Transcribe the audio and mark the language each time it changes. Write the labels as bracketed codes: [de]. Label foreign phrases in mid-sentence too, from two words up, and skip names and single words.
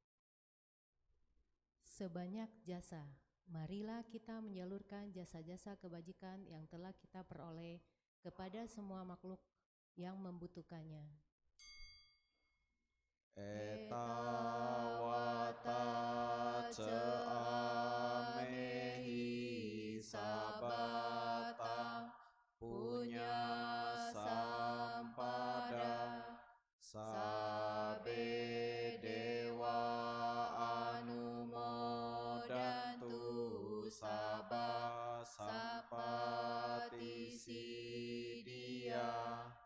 [id] Sebanyak jasa, marilah kita menyalurkan jasa-jasa kebajikan yang telah kita peroleh kepada semua makhluk yang membutuhkannya. [pi] Eta Wata Ceamehi Sabatang Punya Sampada Sabe Dewa Anumodantu Sabah Sampati Sidia.